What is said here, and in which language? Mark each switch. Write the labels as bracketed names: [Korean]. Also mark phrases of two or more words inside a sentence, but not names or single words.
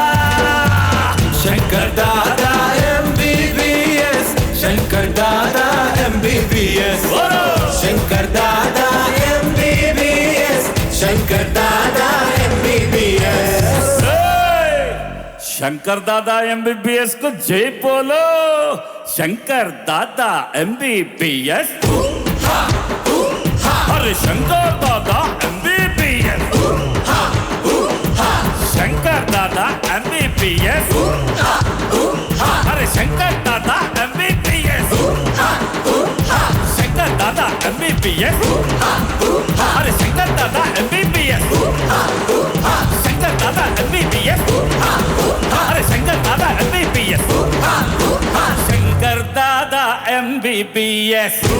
[Telugu] శంకర్ దాదా ఎంబీబీఎస్ శంకర్ దాదా ఎంబీబీఎస్ శంకర్ దాదా ఎంబీబీఎస్ శంకర్ దాదా ఎంబీబీఎస్ శంకర్ దాదా ఎంబీబీఎస్ కు [Hindi] जय बोलो [Telugu] శంకర్ దాదా ఎంబీబీఎస్ अरे शंकर दादा MBBS [Hindi] शंकर दादा MBBS अरे शंकर दादा MBBS शंकर दादा MBBS अरे शंकर दादा MBBS शंकर दादा MBBS अरे शंकर दादा MBBS शंकर दादा MBBS